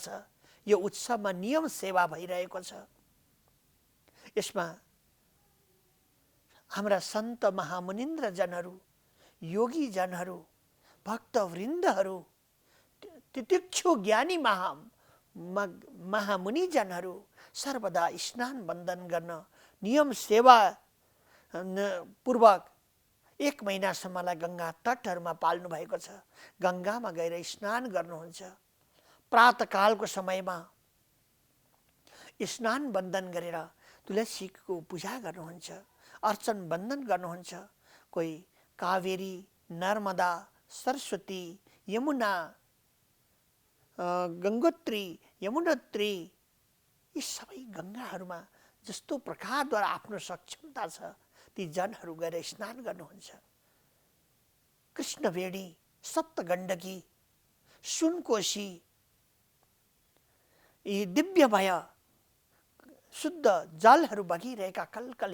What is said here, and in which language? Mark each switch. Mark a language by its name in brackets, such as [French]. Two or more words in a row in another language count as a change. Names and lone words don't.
[Nepali] यो उत्सवमा नियम सेवा भइरहेको छ। यसमा हाम्रा सन्त महामुनिन्द्र जनहरू, योगी जनहरू, भक्तवृन्दहरू, तितिक्षु ज्ञानी महामुनि जनहरू सर्वदा स्नान बन्दन गर्न नियम सेवा पूर्वक 1 महिनासम्मलाई गङ्गा तटहरूमा पाल्नु भएको छ। गङ्गामा गएर स्नान गर्नुहुन्छ। प्रातःकालको समयमा स्नान बन्दन गरेर तुलसीको पूजा गर्नुहुन्छ, अर्चन बन्दन गर्नुहुन्छ। कोही कावेरी, नर्मदा, सरस्वती, यमुना, गङ्गोत्री, यमुनोत्री यी सबै गङ्गाहरूमा जस्तो प्रकारद्वारा आफ्नो सक्षमता छ ती जनहरू गएर स्नान गर्नुहुन्छ। कृष्णवेणी, सप्तगण्डकी, सुनकोशी यी दिव्यमय शुद्ध जलहरू बगिरहेका कलकल